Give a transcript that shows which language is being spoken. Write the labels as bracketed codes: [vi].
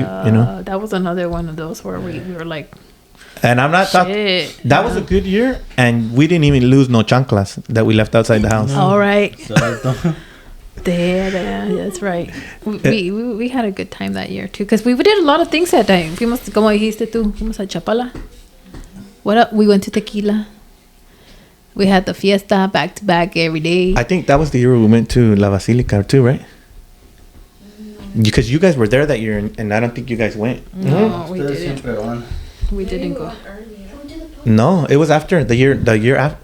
[en] that was another one of those where we were like, and I'm not talking. shit. That was a good year, and we didn't even lose no chanclas that we left outside the house. All right. [es] Exacto. [en] Yeah, that's right. We had a good time that year too, because we did a lot of things that time. [es] Fuimos, como dijiste tú, fuimos a Chapala. [en] What up? We went to Tequila. We had the fiesta back to back every day. I think that was the year we went to La Basilica too, right? Because you guys were there that year, and I don't think you guys went. No, we [es] Ustedes [en] didn't. [es] siempre van. [en] We didn't go. No, it was after the year after.